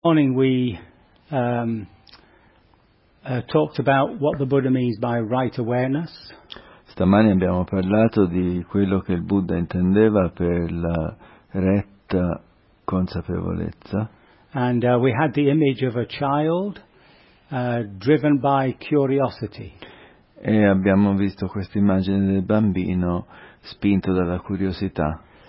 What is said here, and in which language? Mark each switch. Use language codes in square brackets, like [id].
[en] morning we talked about what the Buddha means by right awareness. [it] Stamani abbiamo parlato di quello che il Buddha intendeva per la retta consapevolezza. [en] And we had the image of a child driven by curiosity. [it] E abbiamo visto questa immagine del bambino spinto dalla curiosità.